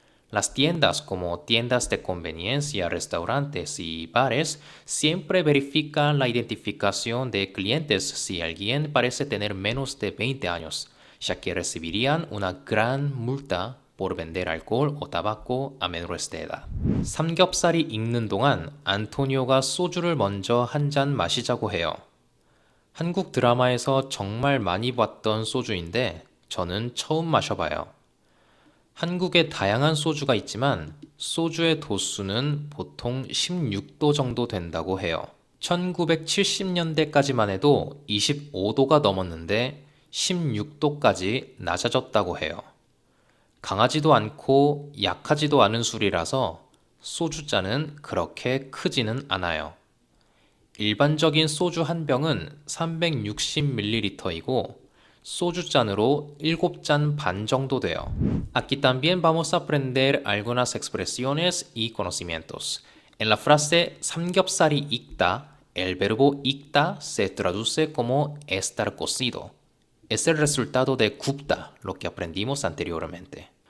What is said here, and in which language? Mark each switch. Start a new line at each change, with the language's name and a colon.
Spanish: Las tiendas como tiendas de conveniencia, restaurantes y bares siempre verifican la identificación de clientes si alguien parece tener menos de 20 años, ya que recibirían una gran multa por vender alcohol o tabaco a menores de edad.
Korean: 삼겹살이 익는 동안 안토니오가 소주를 먼저 한 잔 마시자고 해요. 한국 드라마에서 정말 많이 봤던 소주인데 저는 처음 마셔봐요. 한국에 다양한 소주가 있지만 소주의 도수는 보통 16도 정도 된다고 해요. 1970년대까지만 해도 25도가 넘었는데 16도까지 낮아졌다고 해요. 강하지도 않고 약하지도 않은 술이라서 소주잔은 그렇게 크지는 않아요. 일반적인 소주 한 병은 360ml이고 소주잔으로 7잔 반 정도 돼요.
Spanish: Aquí también vamos a aprender algunas expresiones y conocimientos. En la frase
Korean: 삼겹살이 익다,
Spanish: el verbo 익다 se traduce como estar cocido. Es el resultado de 굽다, lo que aprendimos anteriormente.